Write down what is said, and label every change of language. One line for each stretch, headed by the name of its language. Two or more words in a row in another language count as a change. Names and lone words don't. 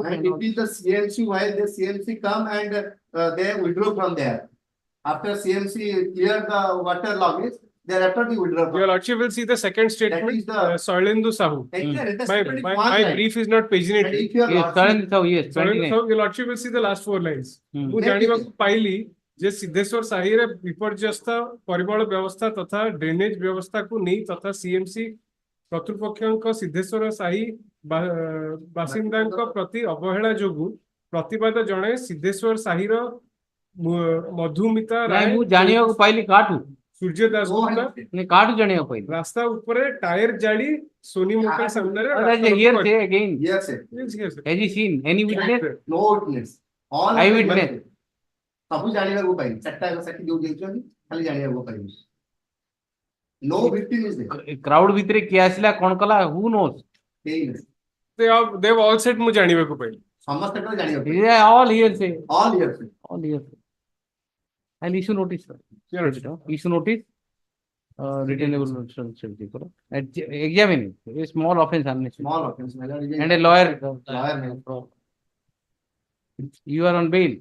English: And it is the CMC, while the CMC come and they withdraw from there. After CMC clear the water loggage, thereafter the withdraw. Your Lordship will see the second statement, Soilendu Sahu. My brief is not paginate. Soilendu Sahu, yes. Your Lordship will see the last 4 lines.
Odia: ମୁଁ ଜାଣିବାକୁ ପାଇଲି ଯେ ସିଦ୍ଧେଶ୍ୱର ସାହିରେ ବିପର୍ଯ୍ୟସ୍ତ ପରିମଳ ବ୍ୟବସ୍ଥା ତଥା ଡ୍ରେନେଜ ବ୍ୟବସ୍ଥାକୁ ନେଇ ତଥା ସିଏମସି କର୍ତ୍ତୃପକ୍ଷଙ୍କ ସିଦ୍ଧେଶ୍ୱର ସାହି ବାସିନ୍ଦାଙ୍କ ପ୍ରତି ଅବହେଳା ଯୋଗୁଁ ପ୍ରତିବାଦ ଜଣାଇ ସିଦ୍ଧେଶ୍ୱର ସାହିର ମଧୁମିତା ରାୟ ମୁଁ ଜାଣିବାକୁ ପାଇଲି କାଠୁ ସୂର୍ଯ୍ୟ ଦାସ କାଠୁ ଜାଣିବାକୁ ପାଇଲି ରାସ୍ତା ଉପରେ ଟାୟାର ଜାଳି ସୋନି ମୋଟର ସାମ୍ନାରେ
English: Has he seen any witness? No witness. All eyewitness.
Odia: ସବୁ ଜାଣିବାକୁ ପାଇଲି 4ଟା ସାକ୍ଷୀ ଯୋଉ ଦେଇଛନ୍ତି ଖାଲି ଜାଣିବାକୁ ପାଇଲି
English: no victim is there.
Odia: Crowd ଭିତରେ କିଏ ଆସିଲା କଣ କଲା
English: who knows? they have all said
Odia: ମୁଁ ଜାଣିବାକୁ ପାଇଲି ସମସ୍ତେ ତ ଜାଣିବାକୁ
English: all hearsay. all hearsay. And issue notice, sir. Issue notice, returnable examine a small offense, small offense, and a lawyer. You are on bail.